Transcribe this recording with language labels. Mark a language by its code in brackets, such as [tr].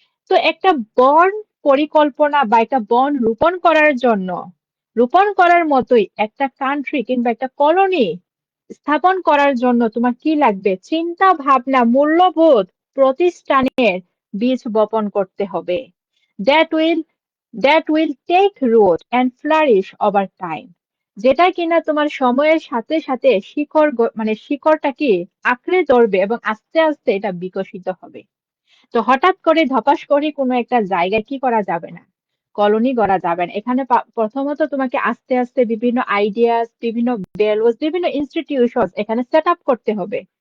[bn] তো একটা বন পরিকল্পনা বা একটা বন রোপণ করার জন্য, রোপণ করার মতোই একটা কান্ট্রি কিংবা একটা কলোনি স্থাপন করার জন্য তোমার কি লাগবে? চিন্তা ভাবনা, মূল্যবোধ, প্রতিষ্ঠানের বীজ বপন করতে হবে। [en] That will that will take root and flourish over time. [bn] যেটা কিনা তোমার সময়ের সাথে সাথে শিকড় মানে শিকড়টা কি আঁকড়ে ধরবে এবং আস্তে আস্তে এটা বিকশিত হবে। তো হঠাৎ করে ধপাস করে কোনো একটা জায়গায় কি করা যাবে না, কলোনি গড়া যাবে না। এখানে প্রথমত তোমাকে আস্তে আস্তে বিভিন্ন আইডিয়াস, বিভিন্ন ভ্যালুস, বিভিন্ন ইনস্টিটিউশন এখানে সেট আপ করতে হবে।